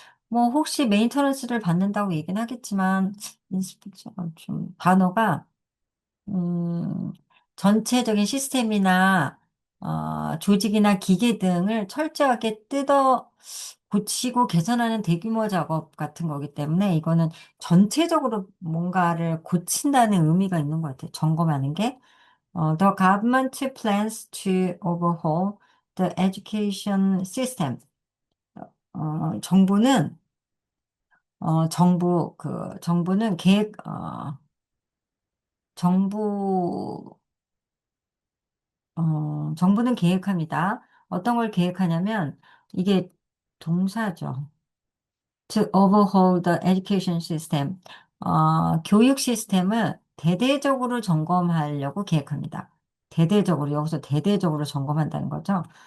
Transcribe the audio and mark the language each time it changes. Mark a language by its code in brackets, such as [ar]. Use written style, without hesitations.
[ko] 뭐 혹시 메인터너스를 받는다고 얘기는 하겠지만 인스펙션 좀 단어가 음, 전체적인 시스템이나 조직이나 기계 등을 철저하게 뜯어 고치고 개선하는 대규모 작업 같은 거기 때문에 이거는 전체적으로 뭔가를 고친다는 의미가 있는 것 같아요. 점검하는 게. [en] The government plans to overhaul the education system. [ko] 정부는 정부는 정부 정부는 계획합니다. 어떤 걸 계획하냐면, 이게 동사죠. [en] To overhaul the education system. [ko] 교육 시스템을 대대적으로 점검하려고 계획합니다. 대대적으로, 여기서 대대적으로 점검한다는 거죠.